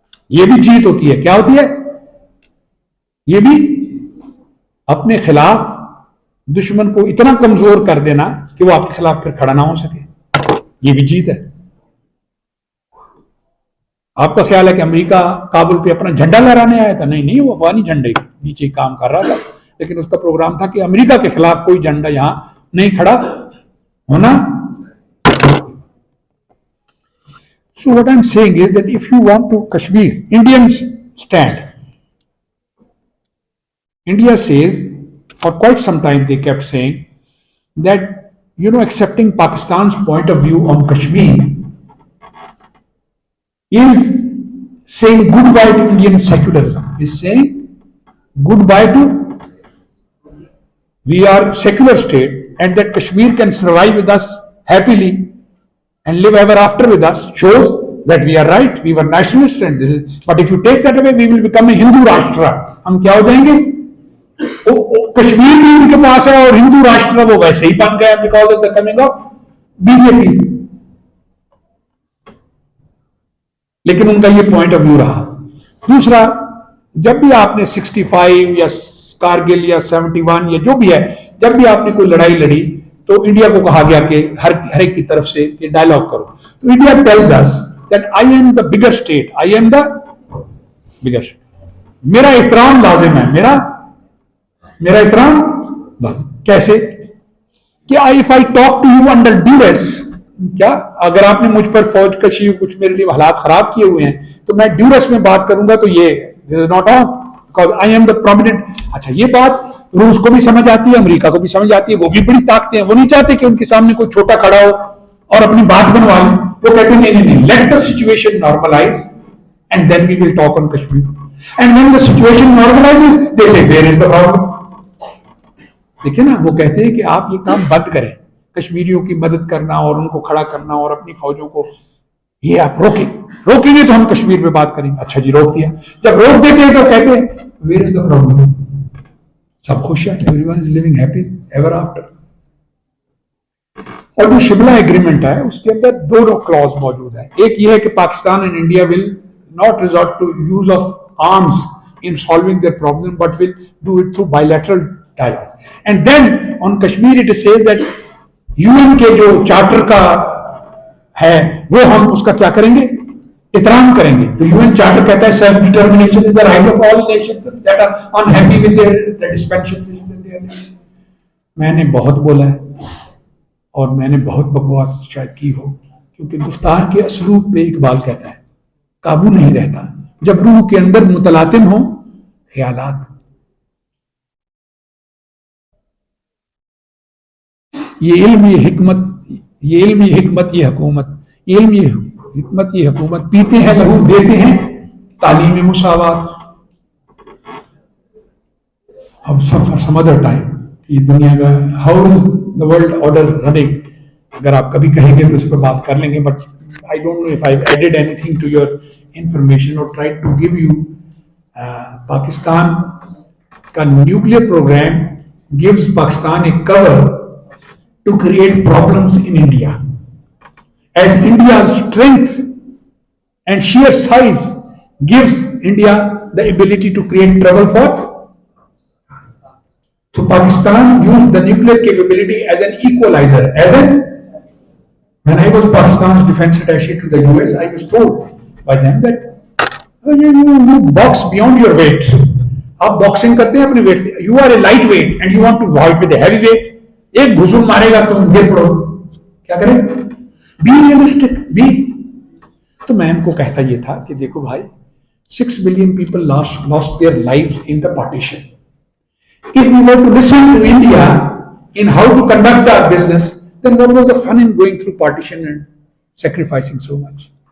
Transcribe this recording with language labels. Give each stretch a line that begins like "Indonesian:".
Urdu: یہ بھی جیت ہوتی ہے. کیا ہوتی ہے؟ یہ بھی اپنے خلاف دشمن کو اتنا کمزور کر دینا کہ وہ آپ کے خلاف پھر کھڑا نہ ہو سکے، یہ بھی جیت ہے. آپ کا خیال ہے کہ امریکہ کابل پہ اپنا جھنڈا لہرانے آیا تھا؟ نہیں، وہ افغانی جھنڈے کے نیچے کام کر رہا تھا، لیکن اس کا پروگرام تھا کہ امریکہ کے خلاف کوئی جھنڈا یہاں نہیں کھڑا ہونا.
English: So what I'm saying is that if you want to Kashmir, Indians stand. India says, for quite some time they kept saying that, accepting Pakistan's point of view on Kashmir is saying goodbye to Indian secularism, is saying goodbye to, we are secular state and that Kashmir can survive with us happily and live ever after with us, shows that we are right, we were nationalists and this is, but if you take that away we will become a Hindu Rashtra.
Urdu: ہم کیا ہو جائیں گے؟ کشمیر بھی ان کے پاس ہے اور ہندو راشٹر وہ ویسے ہی بن گیا
English: Because of the coming of B J P.
Urdu: لیکن ان کا یہ پوائنٹ آف ویو رہا. دوسرا، جب بھی آپ نے 65 یا کارگل یا 71 یا جو بھی ہے، جب بھی آپ نے کوئی لڑائی لڑی تو انڈیا کو کہا گیا کہ ہر ایک کی طرف سے کہ ڈائلاگ کرو. تو
English: India tells us that I am the bigger
Urdu: state, I am دا بگر، میرا احترام لازم ہے، میرا احترام کیسے کہ
English: if I talk to you under duress,
Urdu: کیا اگر آپ نے مجھ پر فوج کشی کچھ میرے لیے حالات خراب کیے ہوئے ہیں تو میں ڈیوریس میں بات کروں گا تو یہ
English: Not on I am the prominent.
Urdu: اچھا، یہ بات روس کو بھی سمجھ آتی ہے، امریکہ کو بھی سمجھ آتی ہے، وہ بھی بڑی طاقتیں ہیں، وہ نہیں چاہتے کہ ان کے سامنے کوئی چھوٹا کھڑا ہو اور اپنی بات بنوا لیں. وہ کہتے ہیں نہیں،
English: Let the situation normalize and then we will talk on Kashmir. And when the situation normalize they say where is the problem.
Urdu: دیکھیں نا، وہ کہتے ہیں کہ آپ یہ کام بند کریں، کشمیریوں کی مدد کرنا اور ان کو کھڑا کرنا اور اپنی فوجوں کو، یہ آپ روکیں گے تو ہم کشمیر پہ بات کریں گے. اچھا جی، روک دیا. جب روک دیتے ہیں تو کہتے ہیں
English: where is the problem,
Urdu: سب خوش ہیں،
English: Every one is living happy ever after.
Urdu: اور جو شملہ ایگریمنٹ ہے اس کے اندر دونوں کلاز موجود ہیں. ایک یہ ہے کہ
English: Pakistan and India will not resort to use of arms in solving their problem, but will do it through bilateral dialogue. And then on Kashmir it says that
Urdu: UN کے جو چارٹر کا ہے وہ ہم اس کا کیا کریں گے؟ احترام کریں گے. تو UN چارٹر کہتا ہے
English: self determination is the right of all nations that are unhappy with their dispensations in their nation.
Urdu: میں نے بہت بولا ہے. اور میں نے بہت بکواس شاید کی ہو، کیونکہ گفتار کے اسلوب پہ اقبال کہتا ہے قابو نہیں رہتا جب روح کے اندر متلاطم ہوں خیالات. یہ علم یہ حکمت، یہ علم یہ حکمت یہ حکومت، یہ علم یہ حکمت یہ حکومت، پیتے ہیں لہو دیتے ہیں تعلیم مساوات. اب
English: some other time
Urdu: یہ دنیا کا
English: how is the world order running,
Urdu: اگر آپ کبھی کہیں گے تو اس پہ بات کر لیں گے.
English: But I don't know if I added anything to your information اور try to give you.
Urdu: Pakistan کا nuclear programme
English: gives Pakistan a cover to create problems in India. As India's strength and sheer size gives India the ability to create trouble for. So Pakistan used the nuclear capability as an equalizer. When I was Pakistan's defense attaché to the US, I was told by them that you box beyond your weight.
Urdu: آپ boxing کرتے ہیں اپنی wait سے.
English: You are a lightweight and you want to fight with a heavyweight.
Urdu: ایک گھسل مارے گا تم گر پڑو، کیا کریں؟
English: Be realistic be.
Urdu: تو میں ان کو کہتا یہ تھا کہ دیکھو بھائی
English: 6 billion people lost their lives in the partition. If we were to listen to India in how to conduct our business, then what was the fun in going through partition and sacrificing so much?